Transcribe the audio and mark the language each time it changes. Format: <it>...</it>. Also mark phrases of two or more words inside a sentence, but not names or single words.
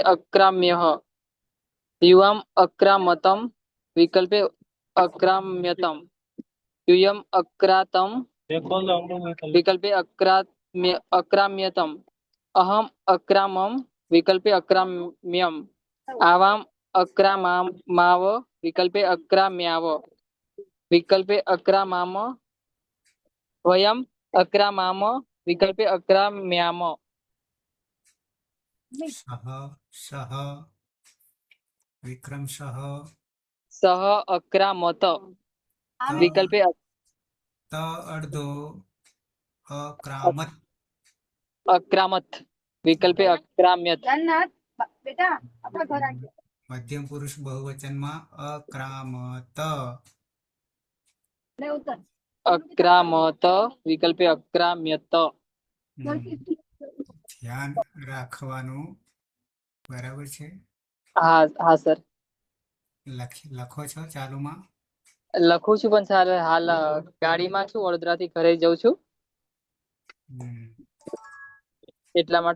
<sa>अक्राम्यः युवाम अक्रामतम विकल्पे अक्राम्यतम यूयम अक्रातम विकल्पे अक्राम्यतम अहम अक्रामम विकल्पे अक्राम्यम आवाम अक्रामाव विकल्पे अक्राम्याव विकल्पे अक्रामाम वयम अक्रामाम विकल्पे अक्राम्याम સહ સહ વિક્રમ સહ सः अक्रामत विकल्पे</sa> <gu>ત અડધો અક્રામત</gu> <sa>अक्रामत विकल्पे अक्राम्यत</sa> <gu>મધ્યમ પુરુષ બહુવચનમાં અક્રામત</gu> <sa>अक्रामत विकल्पे अक्राम्यत</sa> <gu>ધ્યાન રાખવાનું બરાબર છે</gu> <hi>हाँ हाँ सर</hi> <gu>લખો છો ચાલુમાં લખું છું પણ સર હાલ ગાડીમાં છું વડોદરાથી ઘરે જઉં છું એટલા માટે</gu>